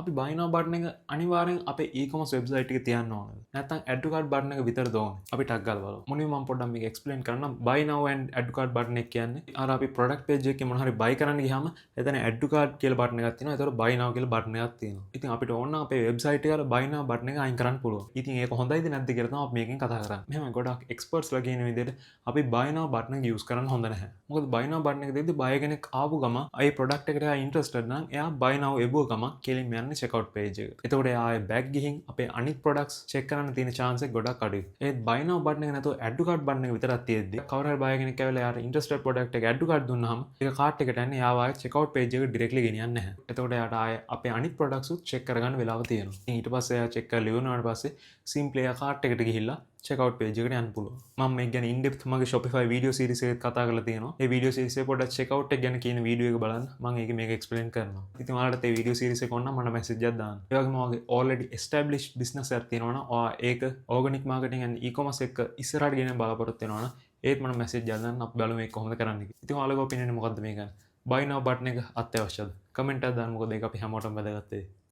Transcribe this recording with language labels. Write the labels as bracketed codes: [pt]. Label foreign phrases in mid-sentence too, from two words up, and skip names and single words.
[si] අපි [en] buy now button [si] එක අනිවාර්යෙන් අපේ [en] e-commerce website [si] එකේ තියන්න ඕනද? නැත්නම් [en] add to cart button [si] එක විතරද ඕනේ? අපි ටක් ගාලා බලමු. මුලින්ම මම පොඩ්ඩක් මේක explain කරන්නම්. [en] buy now and add to cart button [si] එක කියන්නේ අර අපි [en] product page [si] එකේ මොන හරි buy කරන්න ගියාම එතන [en] add to cart [si] කියලා button එකක් තියෙනවා. ඒතකොට [en] buy now [si] කියලා button එකක් තියෙනවා. ඉතින් අපිට ඕන නම් අපේ website එකේ අර [en] buy now button [si] එක අයින් කරන්න පුළුවන්. ඉතින් ඒක හොඳයිද නැද්ද කියලා තමයි අපි මේකෙන් කතා කරන්නේ. මෙහෙම ගොඩක් experts ලා කියන විදිහට අපි [en] buy now button [si] එක use කරන්න හොඳ නැහැ. මොකද [en] buy now button [si] එක දෙද්දි buyer කෙනෙක් ආපු ගම ඒ product එකට එයා interested නම් එයා [en] buy now [si] එබුව ගම කෙලින්ම යන්නේ [en] checkout page [si] එකට. එතකොට එයා ආයේ back ගිහින් අපේ අනිත් [en] products check [si] කරන්න තියෙන chance එක ගොඩක් අඩුයි. ඒත් [en] buy now button [si] එක නැතුව [en] add to cart button [si] එක විතරක් තියෙද්දි කවුරු හරි buyer කෙනෙක් ඇවිල්ලා එයාට [en] interested product [si] එක [en] add to cart [si] දුන්නාම ඒක cart එකට යන්නේ එයාව ආයේ [en] checkout page [si] එකට directly ගෙනියන්නේ නැහැ. එතකොට එයාට ආයේ අපේ අනිත් products උත් check කරගන්න වෙලාව තියෙනවා. ඉතින් ඊට පස්සේ එයා check කරලා ඉවරනාට පස්සේ simply එයා cart එකට ගිහිල්ලා [en] checkout page [si] එකට යන්න පුළුවන්. මම මේක ගැන [en] in depth [si] මගේ [en] Shopify video series [si] එකේ කතා කරලා තියෙනවා. ඒ [en] video series [si] එකේ පොඩ්ඩක් checkout එක ගැන කියන video එක බලන්න. මම ඒක මේක explain කරනවා. ඉතින් ඔයාලට ඒ [en] video series [si] එක ඕන නම් මට message එකක් දාන්න. ඒ වගේම ඔයාගේ [en] already established business [si] එකක් තියෙනවා නම් ඔයා ඒක [en] organic marketing and e-commerce [si] එක ඉස්සරහට ගෙනියන්න බලාපොරොත්තු වෙනවා නම් ඒත් මට message එකක් දාන්න. අපි බලමු මේක කොහොමද කරන්න කියලා. ඉතින් ඔයාලගේ opinion එක මොකද්ද මේක ගැන? [en] buy now button [si] එක අත්‍යවශ්‍යද? comment එකක් දාන්න. මොකද ඒක අපි හැමෝටම වැදගත් වෙයි.